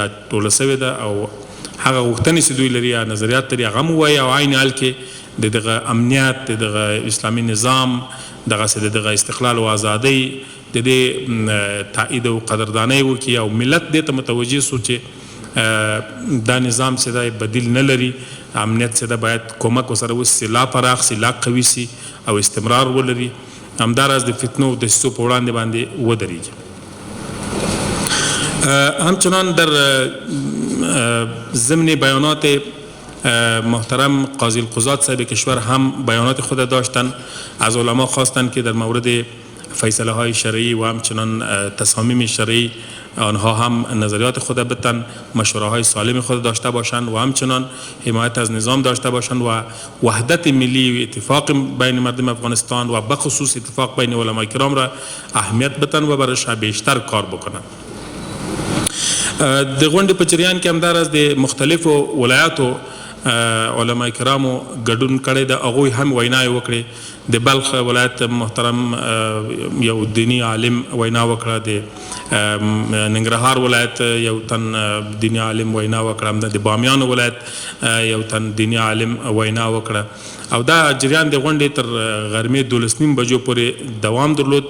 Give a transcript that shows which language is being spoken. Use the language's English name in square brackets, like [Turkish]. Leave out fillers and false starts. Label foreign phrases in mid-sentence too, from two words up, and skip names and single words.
[Pashto] راټوله سوې ده او هغه غوښتنې چې دوی لري یا نظریات لري هغه هم ووایي او عین حال کې د دغه امنیت د دغه اسلامي نظام دغسې د دغه استقلال او ازادۍ د دې تایید او قدردانۍ وکړي او ملت دې ته متوجه سو چې دا نظام چې دی بدیل نه لري امنیت چې ده باید کومک ورسره وشي لا پراخ سي لا قوي سي او استمرار ولري همداراز د فتنو او دسیسو په وړاندې باندې ودرېږي. [Persian] همچنان در ضمن بیانات محترم قاضی القضات صاحب کشور هم بیانات خود داشتن، از علما خواستن که در مورد فیصله های شرعی و همچنان تصامیم شرعی آنها هم نظریات خود بتن، مشوره های سالم خود داشته باشند و همچنان حمایت از نظام داشته باشند و وحدت ملی و اتفاق بین مردم افغانستان و بخصوص اتفاق بین علمای کرام را اهمیت بتن و برش بیشتر کار بکنند. [Pashto] د غونډې په جریان کې همداراز د مختلفو ولایاتو علماء کرامو ګډون کړی د هغوی هم ویناوې وکړې. د بلخ ولایت محترم یو دینی عالم وینا وکړه، د ننګرهار ولایت یو تن دینی عالم وینا وکړه، د بامیان ولایت یو تن دینی عالم وینا وکړه او دا جریان د غونډې تر غرمې 12:30 بجو پورې دوام درلود.